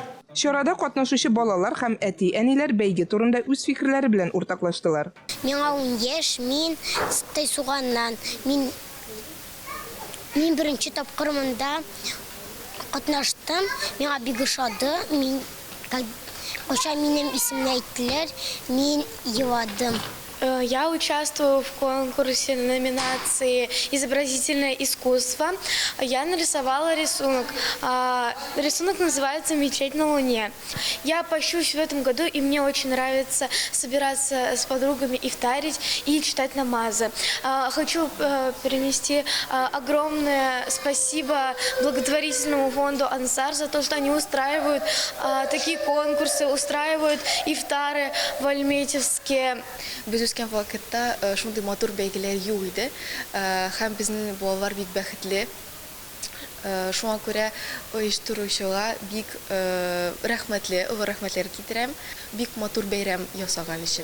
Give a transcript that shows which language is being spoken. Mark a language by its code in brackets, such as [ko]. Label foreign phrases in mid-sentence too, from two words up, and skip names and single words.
[tt] Чарада катнашучы балалар һәм әти-әниләр бәйге турында үз фикерләре белән уртаклаштылар. Миңа 10 яшь, мин Тайсуганнан. Мин беренче тапкыр монда катнаштым. Миңа бик ошады. Кайчан минем исемне әйттеләр, мин еладым. [ru] Я участвую в конкурсе номинации «Изобразительное искусство». Я нарисовала рисунок. Рисунок называется «Мечеть на Луне». Я пощусь в этом году, и мне очень нравится собираться с подругами ифтарить и читать намазы. Хочу перенести огромное спасибо благотворительному фонду «Ансар» за то, что они устраивают такие конкурсы, устраивают ифтары в Альметьевске. [tt] Өскен вакытта шундый матур бәйгеләр юк иде. Һәм безнең балалар бик бәхетле. Шуңа күрә оештыручыга бик рәхмәтләр китерәм. Бик матур бәйрәм ясаган өчен.